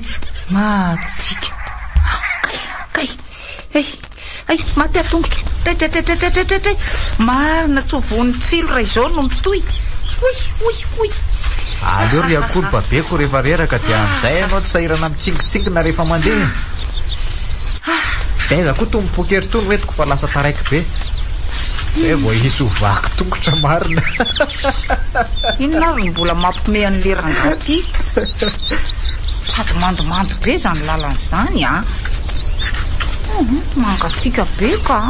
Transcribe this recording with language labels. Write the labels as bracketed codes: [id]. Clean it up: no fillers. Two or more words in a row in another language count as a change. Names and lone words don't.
[mg] Matsika. Ay, maty atongotro. Tray. Marina tsovony tsilo ray izao no mitoy. Uy. Aleo ry akolo babeko rehefa reraka dia amin'izay ianao tsy sahirana mitsingitsingina rehefa mandeha. Aiza koa to mipokery to no entiko fa lasa taraiky be. Zay vao hisy ho vaky tongotra marina. Inona ary mbola mampime an'le rangaty. Sady mandomando be zany lalan'izany a. Mangatsika be ka.